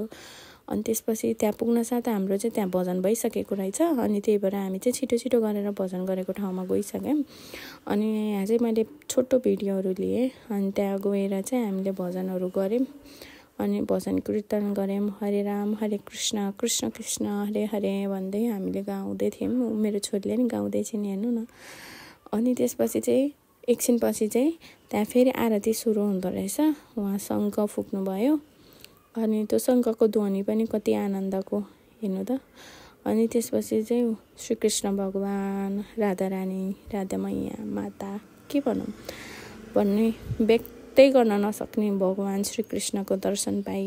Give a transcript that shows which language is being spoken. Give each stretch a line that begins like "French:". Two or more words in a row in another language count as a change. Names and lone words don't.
Nepali: अनि त्यसपछि त्यहाँ पुग्न साथ हाम्रो चाहिँ त्यहाँ भजन भइसकेको रहेछ। अनि त्यही भएर हामी चाहिँ छिटो गरेर भजन गरेको ठाउँमा गइसक्यौँ। अनि यहाँ चाहिँ मैले छोटो भिडियोहरू लिएँ। अनि त्यहाँ गएर चाहिँ हामीले भजनहरू गऱ्यौँ। अनि भजन कीर्तन गऱ्यौँ।
Sanskrit: हरे राम हरे कृष्ण कृष्ण कृष्ण हरे हरे
Nepali: भन्दै हामीले गाउँदै थियौँ। मेरो छोरीले नि गाउँदै छिन्, हेर्नु न। अनि त्यसपछि चाहिँ एकछिनपछि चाहिँ त्यहाँ फेरि आरती सुरु हुँदो रहेछ। उहाँ शङ्ख फुक्नुभयो। अनि त्यो शङ्खको ध्वनि पनि कति आनन्दको, हेर्नु त। अनि त्यसपछि चाहिँ श्रीकृष्ण भगवान, राधा रानी, राधा मैया, माता, के भनौँ भन्ने व्यक्तै गर्न नसक्ने भगवान श्रीकृष्णको दर्शन पाइए।